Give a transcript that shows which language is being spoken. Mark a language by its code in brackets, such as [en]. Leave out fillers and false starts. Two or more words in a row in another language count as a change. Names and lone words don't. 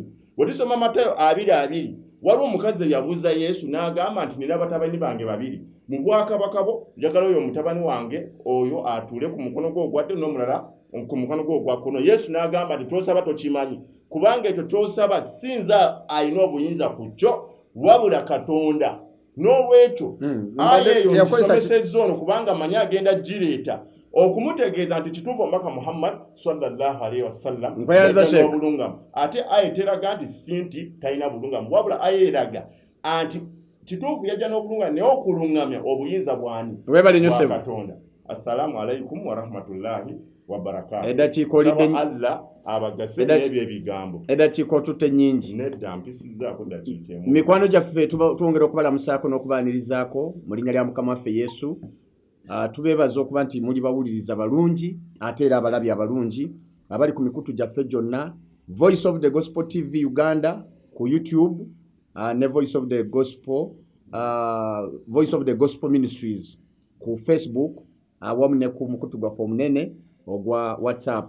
[lg] Bwe tusoma Matayo 2:2 waliwo omukazi yabuuza Yesu n'agamba nti nina batabani bange 2, mu bwakabaka bwo njagala oyo omutabani wange oyo atuule ku mukono gwo ogwa ddyo n'omulala ku mukono gwo ogwa kkono. Yesu n'agamba nti tosaba tokimanyi, kubanga ekyo ky'osaba sinza alina obuyinza ku kyo wabula Katonda. N'olwekyo aya eyo nsomesezza ono kubanga manyi agenda gireeta okumutegeeza nti kituufu omubaka Muhammad [ar] صلى الله عليه وسلم [lg] obulungamu. Ate aya teraga nti sinti talina bulungamu, wabula aya eraga anti kituufu yajja n'obulungamu, naye okulungamya obuyinza bwani? Bwa Katonda. [ar] السلام عليكم ورحمة الله وبركاته. [lg] Allah abagase n'ebyo ebigambo. Eddakiika otutte nnyingi. Nedda mpisizzaako ddakiika emu. Mikwano gyaffe twongera okubalamusaako n'okubaanirizaako mu linnya lya Mukama waffe Yesu. Tubeebaza okuba nti muli bawuliriza balungi ate era abalabi abalungi abali ku mikutu gyaffe gyonna Voice of the Gospel TV Uganda ku YouTube ne Voice of the Gospel Voice of the Gospel Ministries ku Facebook awamu ne ku mukutu gwa omunene ogwa WhatsApp.